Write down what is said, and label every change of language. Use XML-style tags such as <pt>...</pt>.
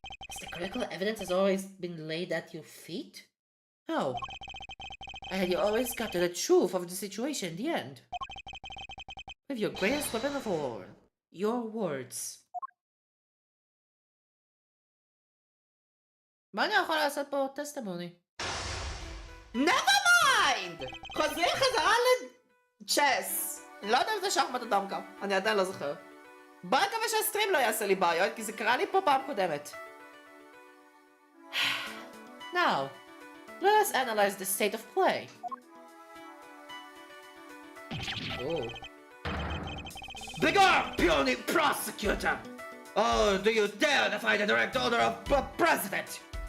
<en>Has the critical evidence has always been laid at your feet? No. And you always got to the truth of the situation in the end. With your greatest weapon of all, your words.</en> <he>מה אני יכול לעשות פה טסטימוני?</he> <en>Never mind!</en> <he>חוזרים חזרה לצ'ס. לא יודע אם זה שחמט או דמקה. אני עדיין לא זוכר. בוא נקווה שהסטרים לא יעשה לי בעיות, כי זה קרה לי פה פעם קודמת.</he> <en>Now, let us analyze the state of play. Oh. Begone, puny prosecutor! Oh, do you dare defy the direct order of the president?</en>